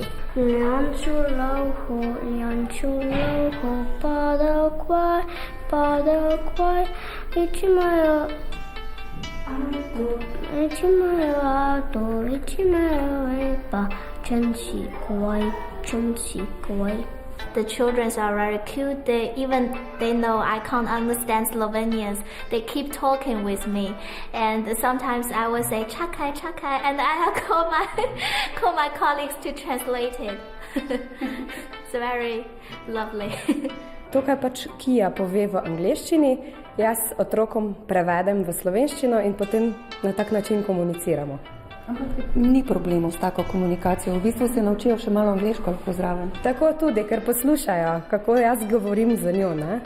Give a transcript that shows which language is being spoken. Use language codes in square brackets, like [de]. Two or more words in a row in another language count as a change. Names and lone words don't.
[en] Lianču lauho, padal kvaj, iči majo repa, čen si kvaj. The children are very cute. They know I can't understand Slovenians. They keep talking with me, and sometimes I will say [sl] "chakai, chakai," [en] and I call my colleagues to translate it. It's very lovely. [sl] To, kar pač Kija pove v angleščini, jaz otrokom prevedem v slovenščino in potem na tak način komuniciramo. Ni problemov s tako komunikacijo. V bistvu se naučijo še malo angleško lahko zraven. Tako tudi, ker poslušajo, kako jaz govorim z njo, ne?